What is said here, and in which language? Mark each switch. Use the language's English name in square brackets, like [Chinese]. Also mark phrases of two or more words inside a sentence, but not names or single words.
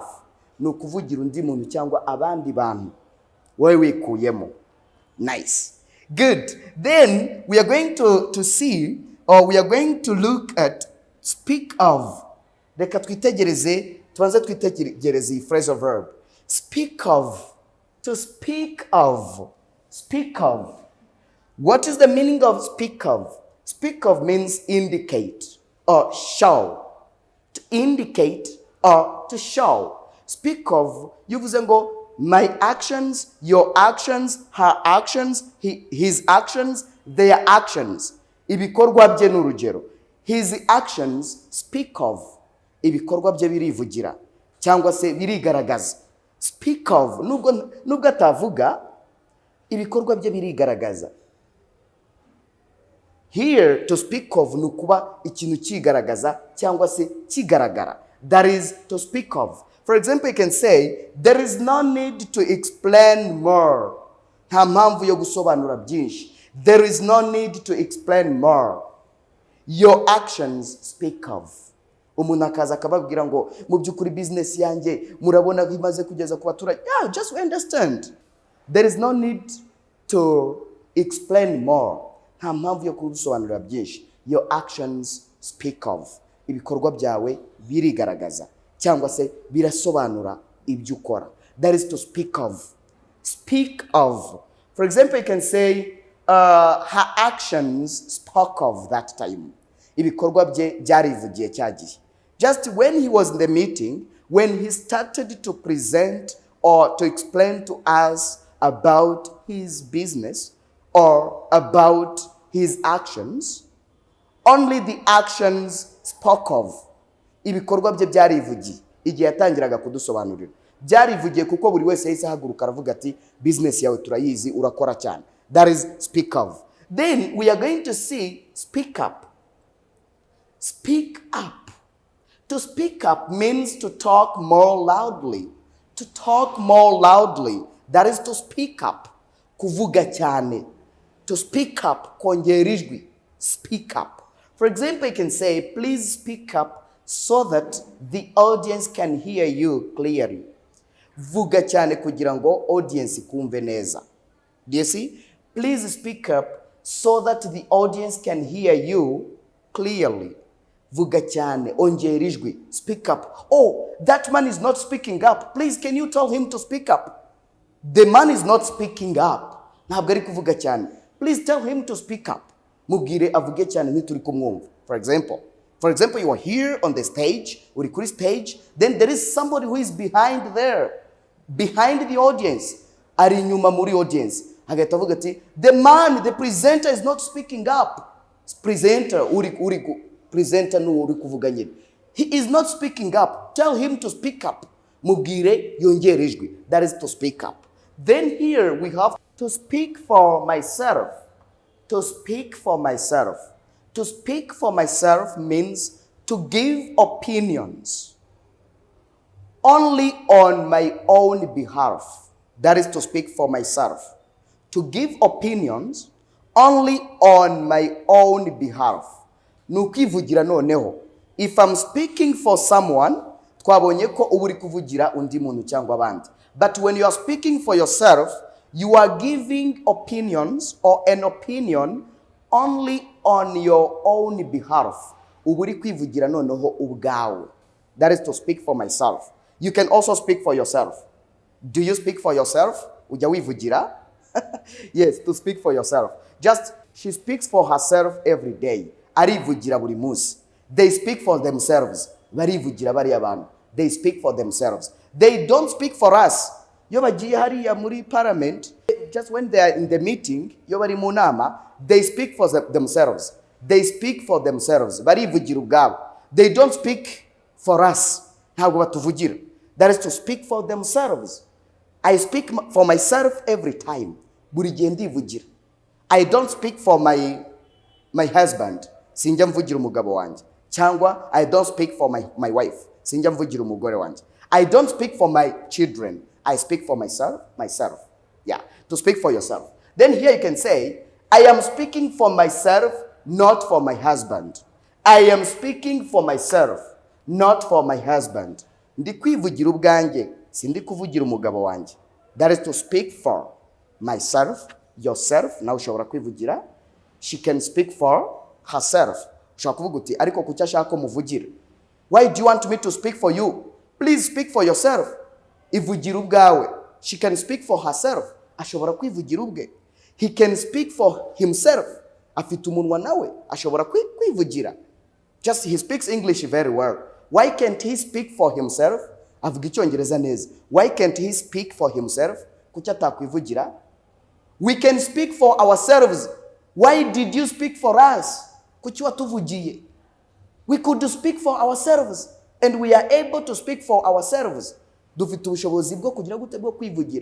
[Kinyarwanda] Ni ukuvugira undi muntu cyangwa abandi bantu. Wowe wikuyemo. [English] Nice. Good. Then we are going to see, or we are going to look at speak of. [Kinyarwanda] Reka twitegereze, tubanze twitegereze iyi [English] phrasal verb. Speak of. To speak of. Speak of. What is the meaning of speak of? Speak of means indicate or show. To indicate or to show. Speak of, [Kinyarwanda] yuvuze ngo [English] my actions, your actions, her actions, his actions, their actions. [Kinyarwanda] Ibikorwa bye n'urugero. [English] His actions speak of. [Kinyarwanda] Ibikorwa bye birivugira cyangwa se birigaragaza. [English] Speak of, [Kinyarwanda] nubwo atavuga, ibikorwa bye birigaragaza. [English] Here, to speak of [Kinyarwanda] ni ukuba ikintu kigaragaza cyangwa se kigaragara. [English] That is to speak of. For example, you can say, there is no need to explain more. [Kinyarwanda] Nta mpamvu yo gusobanura byinshi. [English] There is no need to explain more. Your actions speak of. [Kinyarwanda] Umuntu akaza akababwira ngo mu by'ukuri business yanjye murabona ko imaze kugeza ku baturage. [English] Yeah, just understand. There is no need to explain more. [Kinyarwanda] Nta mpamvu yo kubisobanurira byinshi. [English] Your actions speak of. [Kinyarwanda] Ibikorwa byawe birigaragaza cyangwa se birasobanura ibyo ukora. [English] That is to speak of. Speak of. For example, you can say her actions spoke of that time. [Kinyarwanda] Ibikorwa bye byarivugiye cyagiye. [English] Just when he was in the meeting, when he started to present or to explain to us about his business or about his actions, only the actions spoke of. [Kinyarwanda] Ibikorwa bye byarivugiye igihe yatangiraga kudusobanurira. Byarivugiye kuko buri wese yahise ahaguruka aravuga ati business yawe turayizi urakora cyane. [English] That is speak of. Then we are going to see speak up. Speak up. To speak up means to talk more loudly. To talk more loudly. That is to speak up. [Kinyarwanda] Kuvuga cyane. [English] To speak up, [Kinyarwanda] kongera ijwi. [English] Speak up. For example, you can say, please speak up so that the audience can hear you clearly. [Kinyarwanda] Vuga cyane kugira ngo audience ikumve neza. [English] Do you see? Please speak up so that the audience can hear you clearly. [Kinyarwanda] Vuga cyane, ongera ijwi. [English] Speak up. Oh, that man is not speaking up. Please, can you tell him to speak up? The man is not speaking up. [Kinyarwanda] Ntabwo ari kuvuga cyane. [English] Please tell him to speak up. [Kinyarwanda] Mubwire avuge cyane ntituri kumwumva. [English] For example, you are here on the stage, [Kinyarwanda] uri kuri stage, [English] then there is somebody who is behind there, behind the audience, [Kinyarwanda] ari inyuma muri audience. Hagahita avuga ati, [English] the presenter is not speaking up. [Kinyarwanda] Presenter, presenter no uri kuvuga nyine. [English] He is not speaking up. Tell him to speak up. [Kinyarwanda] Mubwire yongere ijwi. [English] That is to speak up. Then here we have to speak for myself. To speak for myself. To speak for myself means to give opinions only on my own behalf. That is to speak for myself. To give opinions only on my own behalf. [Kinyarwanda] Nukivugira noneho. [English] If I'm speaking for someone, [Kinyarwanda] twabonye ko uba uri kuvugira undi muntu cyangwa abandi. [English] But when you are speaking for yourself, you are giving opinions or an opinion only on your own behalf. [Kinyarwanda] Uba uri kwivugira noneho ubwawe. [English] That is to speak for myself. You can also speak for yourself. Do you speak for yourself? [Kinyarwanda] Ujya wivugira? [English] Yes, to speak for yourself. Just, she speaks for herself every day. [Kinyarwanda] Arivugira buri munsi. [English] They speak for themselves. [Kinyarwanda] Barivugira bari abantu. [English] They speak for themselves. They don't speak for us. [Kinyarwanda] Yo bagiye hariya muri parliament, [English] just when they are in the meeting, [Kinyarwanda] yo bari mu nama, [English] they speak for themselves. They speak for themselves. [Kinyarwanda] Barivugira ubwabo. [English] They don't speak for us. [Kinyarwanda] Ntabwo batuvugira. [English] That is to speak for themselves. I speak for myself every time. [Kinyarwanda] buri gihe ndivugira. [English] I don't speak for my husband, [Kinyarwanda] sinjya mvugira umugabo wanjye. [English] Cyangwa I don't speak for my wife, [Kinyarwanda] sinjya mvugira umugore wanjye. [English] I don't speak for my children, I speak for myself. Yeah, to speak for yourself. Then here you can say, I am speaking for myself, not for my husband. I am speaking for myself, not for my husband. [Kinyarwanda] Ndi kwivugira ubwanjye, sindi kuvugira umugabo wanjye. [English] That is to speak for myself, yourself. [Kinyarwanda] Now ushobora kwivugira. [English] She can speak for herself. [Kinyarwanda] Ushobora kuvuga uti ariko kuki ashaka ko muvugira. [English] Why do you want me to speak for you? Please speak for yourself. [Kinyarwanda] Ivugira ubwawe. [English] She can speak for herself. [Kinyarwanda] Ashobora kwivugira ubwe. [English] He can speak for himself. [Kinyarwanda] Afite umunwa nawe ashobora kwivugira. [English] Just he speaks English very well. Why can't he speak for himself? [Kinyarwanda] Avuga Icyongereza neza. [English] Why can't he speak for himself? [Kinyarwanda] Kuki atakwivugira? [English] We can speak for ourselves. Why did you speak for us? [Kinyarwanda] Kuki watuvugiye? [English] We could speak for ourselves, and we are able to speak for ourselves. [Kinyarwanda] Dufite ubushobozi bwo kugira gute bwo kwivugira.